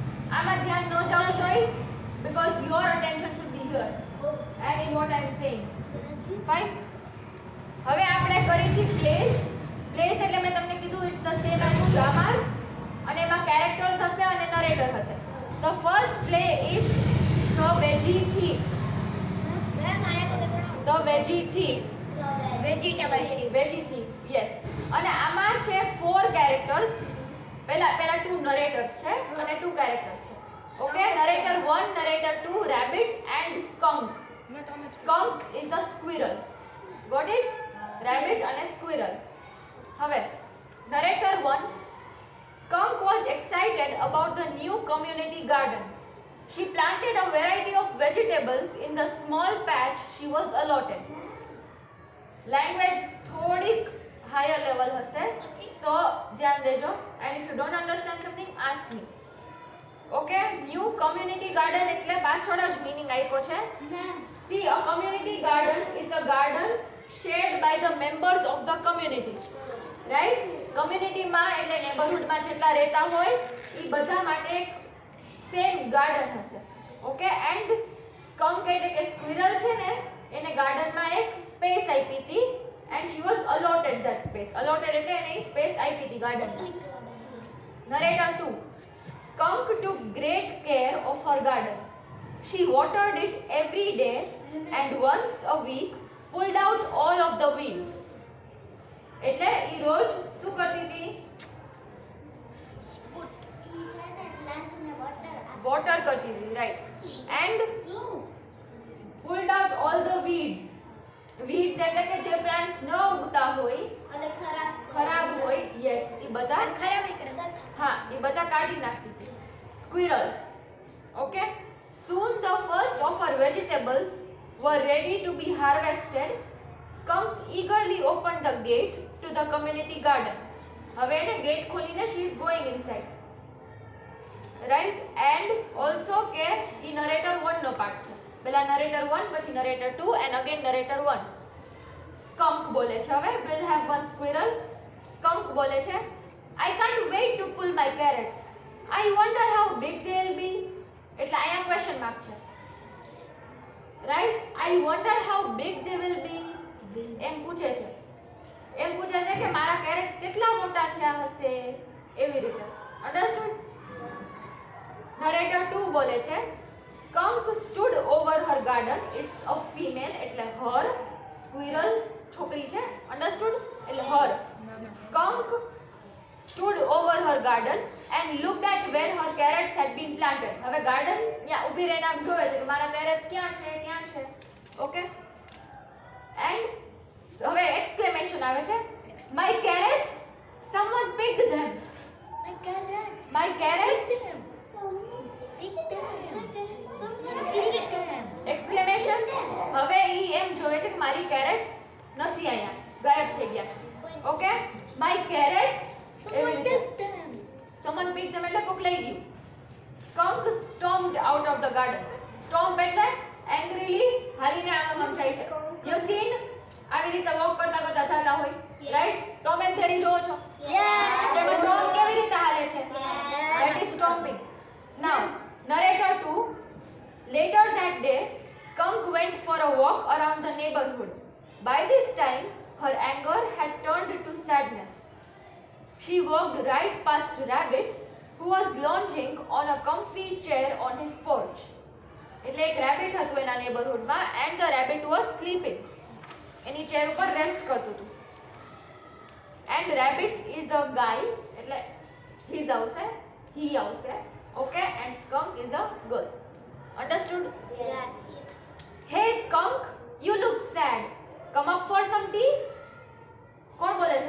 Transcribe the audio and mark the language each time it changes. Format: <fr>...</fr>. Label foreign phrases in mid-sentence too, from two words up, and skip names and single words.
<gu>આમાં ધ્યાન ન જવું જોઈએ</gu> <en>because your attention should be here and in what I am saying. Fine.</en> <gu>હવે આપણે કરી છે પ્લેસ એટલે મેં તમને કીધું</gu> <en>it's the same as dramas</en> <gu>અને એમાં કેરેક્ટર્સ હશે અને નરેટર હશે.</gu> <en>The first play is The Veggie Thief. The Veggie Thief. Veggie Thief. Yes.</en> <gu>અને આમાં છે 4 કેરેક્ટર્સ. પહેલા 2 નરેટર્સ છે અને 2 કેરેક્ટર્સ છે.</gu> <en>okay, narrator 1, narrator 2, rabbit and skunk. Skunk is a squirrel. Got it? Rabbit અને squirrel. હવે narrator 1. Skunk was excited about the new community garden. She planted a variety of vegetables in the small patch she was allotted.</en> <gu>Language થોડીક</gu> <en>higher level</en> <gu>હશે, so ધ્યાન દેજો.</gu> <en>And if you don't understand something, ask me. Okay, new community garden</en> <gu>એટલે પાછળ જ મીનિંગ આપ્યો છે.</gu> <en>See, a community garden is a garden shared by the members of the community.</en> <gu>Right? Community માં એટલે નેબરહુડ માં જેટલા રહેતા હોય એ બધા માટે</gu> <en>same garden</en> <gu>હશે.</gu> <en>okay, and skunk</en> <gu>એટલે કે સ્ક્વિરલ છે ને એને ગાર્ડન માં એક સ્પેસ આપી હતી</gu> <en>and she was allotted that space.</en> <gu>Allotted એટલે એને સ્પેસ આપી હતી ગાર્ડન માં.</gu> <en>Narrator 2. Skunk took great care of her garden. She watered it every day and once a week pulled out all of the weeds.</en> <gu>એટલે ઈ રોજ શું કરતી હતી? વોટર કરતી હતી, રાઈટ.</gu> <en>એન્ડ pulled out all the weeds.</en> <gu>weeds એટલે કે જે પ્લાન્ટ્સ ન ઉગતા હોય અને ખરાબ હોય, યસ, ઈ બધા ખરાબ કરે. હા, ઈ બધા કાઢી નાખતી હતી.</gu> <en>Squirrel. Okay. Soon the first of her vegetables were ready to be harvested. Skunk eagerly opened the gate to the community garden.</en> <gu>હવે એને ગેટ ખોલીને</gu> <en>she is going inside. Right? And also</en> <gu>કે ઈ narrator 1 નો પાર્ટ છે.</gu> <en>પહેલા narrator 1 પછી narrator 2 and again narrator 1. Skunk</en> <gu>બોલે છે હવે</gu> <en>will have one squirrel. Skunk</en> <gu>બોલે છે</gu> <en>I can't wait to pull my carrots. I wonder how big they'll be.</en> <gu>એટલે અહીંયા</gu> <en>question mark</en> <gu>છે.</gu> <en>Right? I wonder how big they will be.</en> <gu>એમ પૂછે છે કે મારા કેરેટ્સ કેટલા મોટા થયા હશે, એવી રીતે.</gu> <en>Understood? Narrator 2</en> <gu>બોલે છે</gu> <en>Skunk stood over her garden. It's a female એટલે her. Squirrel</en> <gu>છોકરી છે.</gu> <en>અન્ડરસ્ટુડ? એટલે her. Skunk stood over her garden and looked at where her carrots had been planted.</en> <gu>હવે ગાર્ડન ત્યાં ઊભી રહીને આમ જોવે છે કે મારા કેરેટ્સ ક્યાં છે.</gu> <en>okay, and હવે એક્સક્લેમેશન</en> <gu>આવે છે</gu> <en>My carrots, someone picked them. My carrots, એક્સક્લેમેશન.</en> <gu>હવે ઈ એમ જોવે છે કે મારી કેરેટ્સ નથી અહીંયા, ગાયબ થઈ ગયા.</gu> <en>ઓકે, My carrots, Someone picked them. Someone picked them</en> <gu>એટલે કોક લઈ ગયું.</gu> <en>Skunk stormed out of the garden.</en> <gu>Stomp એટલે angrily હાલીને આમ જાય છે.</gu> <en>You seen?</en> <gu>આવી રીતે વોક કરતા જતા હોય, રાઈટ? ટોમ એન્ડ જેરી જોવો છો? તેમાં ટોમ કેવી રીતે હાલે છે?</gu> <en>That is stomping. Now, narrator 2. Later that day, Skunk went for a walk around the neighborhood. By this time, her anger had turned to sadness. She walked right past Rabbit, who was lounging on a comfy chair on his porch.</en> <gu>એટલે એક rabbit હતું એના neighborhoodમાં</gu> <en>and the rabbit was sleeping.</en> <gu>એની ચેર ઉપર રેસ્ટ કરતું હતું.</gu> <en>And rabbit is a guy એટલે he આવશે. Okay, and skunk is a girl. Understood? Yes. Hey skunk, you look sad. Come up for some tea?</en> <gu>કોણ બોલે છે?</gu>